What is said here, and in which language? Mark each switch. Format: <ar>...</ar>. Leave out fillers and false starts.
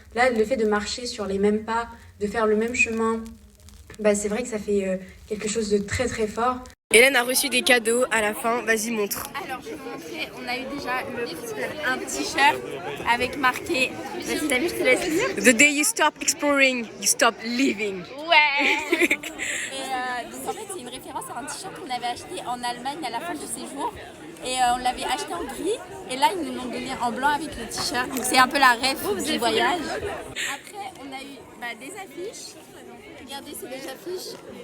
<fr>Là, le fait de marcher sur les mêmes pas, de faire le même chemin, c'est vrai que ça fait quelque chose de très très fort. Hélène a reçu des cadeaux à la fin, vas-y montre. Alors, je vais vous montrer, on a eu déjà un t-shirt avec marqué, vas-y t'as vu, je te laisse lire.</fr> <en>The day you stop exploring, you stop living.</en> <fr>Ouais. Et donc en fait c'est une référence à un t-shirt qu'on avait acheté en Allemagne à la fin du séjour. Et on l'avait acheté en gris. Et là ils nous l'ont donné en blanc avec le t-shirt. Donc c'est un peu la ref du voyage. Après on a eu des affiches. Regardez, c'est des affiches.</fr>